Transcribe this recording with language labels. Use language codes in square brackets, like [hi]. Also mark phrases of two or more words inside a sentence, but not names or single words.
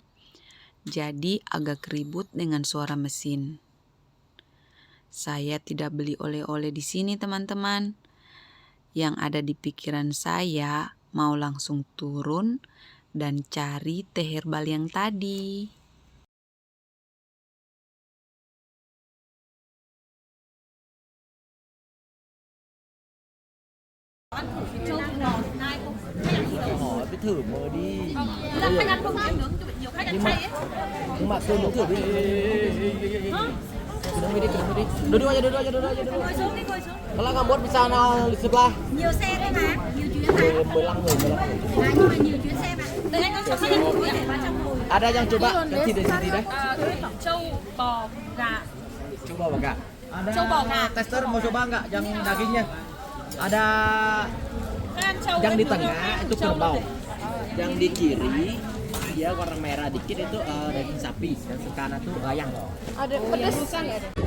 [id] Jadi agak ribut dengan suara mesin. Saya tidak beli oleh-oleh di sini teman-teman. Yang ada di pikiran saya mau langsung turun dan cari teh herbal yang tadi. [vi] Hỏi cái thử mời đi. Là khách ăn không ăn được, nhiều khách ăn chay ấy. Nhưng mà tôi muốn thử đi. [id] Kedua đi. Duduk aja. [vi] Ngồi xuống đi, ngồi xuống. [id] Kalau nggak buat bisa di sebelah. [vi] Nhiều xe đấy mà, nhiều chuyến mà. 15 người. Nhưng mà nhiều chuyến xe mà. Đấy anh có khách ăn có thể vào trong ngồi. [id] Ada yang coba [vi] cái thịt đấy. Trâu, bò, gà. [id] Coba enggak? Ada Coba nggak? tester mau coba enggak yang dagingnya? Ada yang di tengah itu kerbau. Yang di kiri dia warna merah dikit itu daging sapi. Yang ke kanan tuh ayam. Ada pedas kan ya?